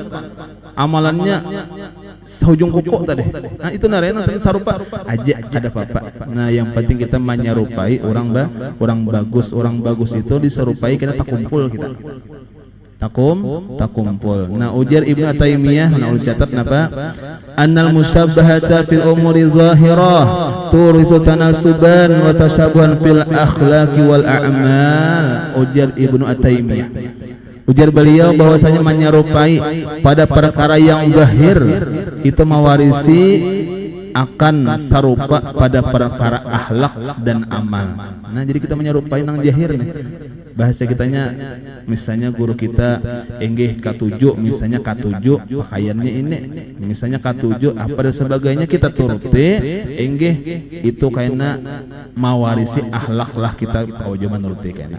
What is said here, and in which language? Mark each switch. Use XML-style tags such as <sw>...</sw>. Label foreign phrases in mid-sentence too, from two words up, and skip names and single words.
<bjn>Amalannya hujung kuku tadi. Nah itu narena sarupa aja ada apa-apa. Nah yang penting kita menyerupai orang bagus. Orang bagus itu diserupai kita tak kumpul kita. Takumpul. Nah ujar Ibnu Taimiyah, nah ulun catat napa?</bjn> <ar>أن المشابهة في الأمور الظاهرة تورث تناسبا وتشابها في الأخلاق والأعمال.</ar> <bjn>Ujar Ibnu Taimiyah.</bjn> <id>Ujar beliau bahwasanya menyerupai pada perkara yang zahir itu mewarisi akan sarupa pada perkara akhlak dan amal.</id> <bjn>Nah jadi kita menyerupai nang zahir nih. Bahasa kitanya misalnya guru kita enggih K7, misalnya K7 pakaiannya ini, misalnya K7 apa dan sebagainya kita turuti enggih itu kaina mewarisi akhlak lah kita kau jaman nuruti kaina.</bjn>